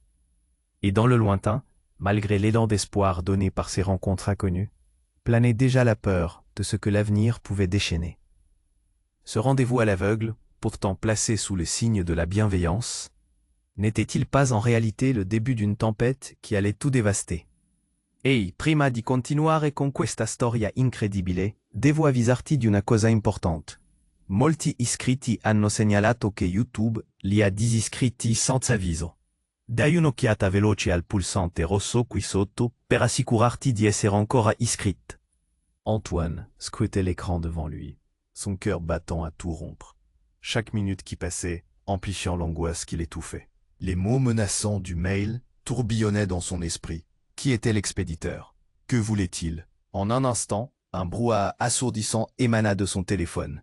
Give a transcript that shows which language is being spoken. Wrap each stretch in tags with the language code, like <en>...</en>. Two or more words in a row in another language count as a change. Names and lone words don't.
<fr>Et dans le lointain, malgré l'élan d'espoir donné par ces rencontres inconnues, planait déjà la peur de ce que l'avenir pouvait déchaîner. Ce rendez-vous à l'aveugle, pourtant placé sous le signe de la bienveillance, n'était-il pas en réalité le début d'une tempête qui allait tout dévaster?</fr> <it>Ehi, prima di continuare con questa storia incredibile, devo avvisarti di una cosa importante. Molti iscritti hanno segnalato che YouTube li ha disiscritti senza avviso. Dai un'occhiata veloce al pulsante rosso qui sotto per assicurarti di essere ancora iscritta.</it> <fr>Antoine scrutait l'écran devant lui, son cœur battant à tout rompre. Chaque minute qui passait, amplifiant l'angoisse qui l'étouffait. Les mots menaçants du mail tourbillonnaient dans son esprit. Qui était l'expéditeur? Que voulait-il? En un instant, un brouhaha assourdissant émana de son téléphone.</fr>